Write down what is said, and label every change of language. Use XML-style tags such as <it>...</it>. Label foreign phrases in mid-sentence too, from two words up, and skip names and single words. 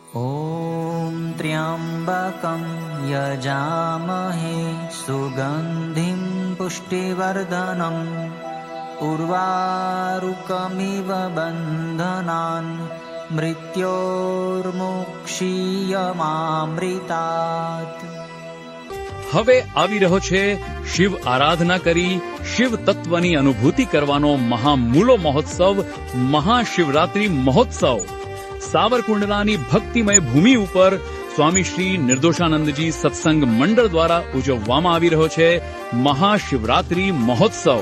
<sa>ॐ त्र्यम्बकं यजामहे सुगन्धिं पुष्टिवर्धनम् उर्वारुकमिव बन्धनान् मृत्योर्मुक्षीयमामृतात्।</sa> <gu>હવે આવી રહ્યો છે શિવ આરાધના કરી શિવ તત્વની અનુભૂતિ કરવાનો મહામૂલો મહોત્સવ મહાશિવરાત્રી મહોત્સવ સાવરકુંડલાની ભક્તિમય ભૂમિ ઉપર સ્વામી શ્રી નિર્દોષાનંદજી સત્સંગ મંડળ દ્વારા ઉજવવામાં આવી રહ્યો છે મહાશિવરાત્રી મહોત્સવ।</gu>